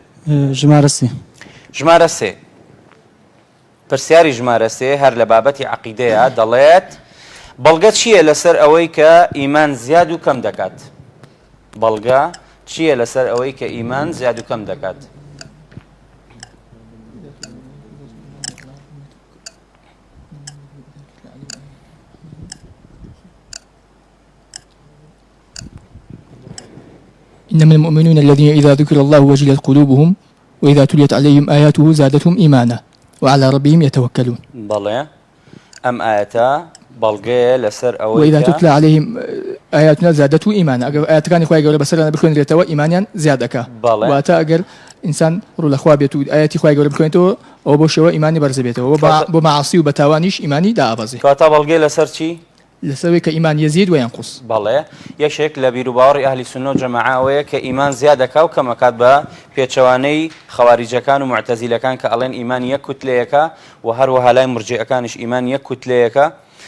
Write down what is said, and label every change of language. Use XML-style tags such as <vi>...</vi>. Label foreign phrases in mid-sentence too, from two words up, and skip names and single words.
<ckb>ژمارە 3. پرسیاری ژمارە 3 هەر لە بابەتی عەقیدەیە دەڵێت بەڵگە چییە لەسەر ئەوەی کە ئیمان زیاد و کەم دەکات؟ بەڵگە چییە لەسەر ئەوەی کە ئیمان زیاد و کەم دەکات؟</ckb> <ar>إنما المؤمنون الذين إذا ذكر الله وجلت قلوبهم وإذا تليت عليهم آياته زادتهم إيمانا وعلى ربهم يتوكلون.</ar> <ckb>بەڵێ، ئەم ئاەتە بەڵگەیە لەسەر ئەوەی</ckb> <ar>وإذا تتلى عليهم آياتنا زادته إيمانا.</ar> <ckb>ئەگەر ئاەتەکانی خوای گەورە بەسەریان بخوێنرێتەوە ئیمانیان زیاد دەکات. واتە ئەگەر ئینسان ڕوو لە خوا بێت و ئاەتی خوای گەورە بخوێنێتەوە ئەوە بۆ شێوە ئیمانی بەرز بێتەوە، بۆ مەعاسی و بە تاوانیش ئیمانی دائەبەزێت. کەواتە بەڵگەی لەسەر چی؟ لەسەوەی کە ئیمان</ckb> <ar>یەزید و یەنقوس.</ar> <ckb>بەڵێ، یەکێک لە بیر و باوەڕی ئەهلی سوننە و جەماعە ئەوەیە کە ئیمان زیاد دەکا و کەمەکات بە پێچەوانەی خەواریجەکان و معتەزیلەکان کە ئەڵێن ئیمان یەک کوتلەیەکە و هەروەها لای مرجئەکانیش ئیمان یەک کوتلەیەکە.</ckb>